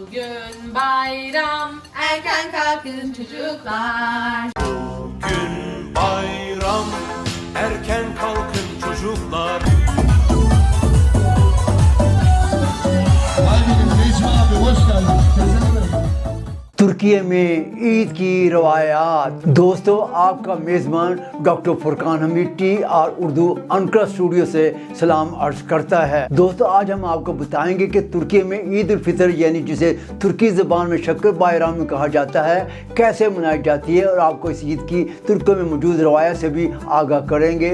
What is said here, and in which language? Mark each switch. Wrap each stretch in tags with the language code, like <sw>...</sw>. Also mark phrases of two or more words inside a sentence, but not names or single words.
<tr>Bugün bayram, erken kalkın çocuklar. Bugün bayram, erken kalkın çocuklar. abi hoş geldin.</tr> <hi>तुर्की में ईद की रवायात। दोस्तों, आपका मेज़बान डॉक्टर फुरकान हमीदी और उर्दू अनकरा स्टूडियो से सलाम अर्ज करता है। दोस्तों, आज हम आपको बताएंगे कि तुर्की में ईद उल फितर यानी जिसे तुर्की ज़बान में शक्कर बायराम में कहा जाता है कैसे मनाई जाती है, और आपको इस ईद की तुर्की में मौजूद रवायत से भी आगाह करेंगे।</hi>